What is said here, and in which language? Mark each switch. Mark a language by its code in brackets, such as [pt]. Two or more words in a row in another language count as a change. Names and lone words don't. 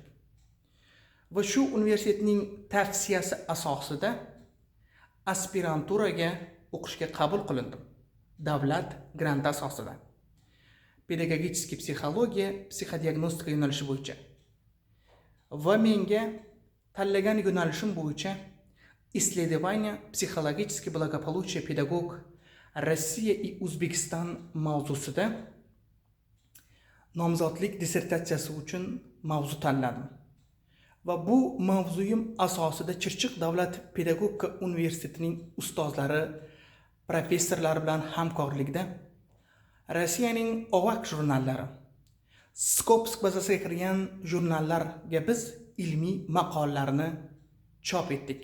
[uz] Va shu universitetning tavsiyasi asosida aspiranturaga o'qishga qabul qilindim. Davlat granti asosida. Pedagogический psixologiya, psixodiagnostika yo'nalishi bo'yicha. Va menga tanlagan yo'nalishim bo'yicha [ru] исследование психологически благополучия педагог Россия и [uz] O'zbekiston mavzusida nomzodlik dissertatsiyasi uchun mavzu tanladim. Va bu mavzuyim asosida Chirchiq davlat pedagogika universitetining ustozlari, professorlari bilan hamkorlikda Rossiyaning OVAK jurnallari, Skopsk bazasiga kirgan jurnallarga biz ilmiy maqolalarni chop etdik.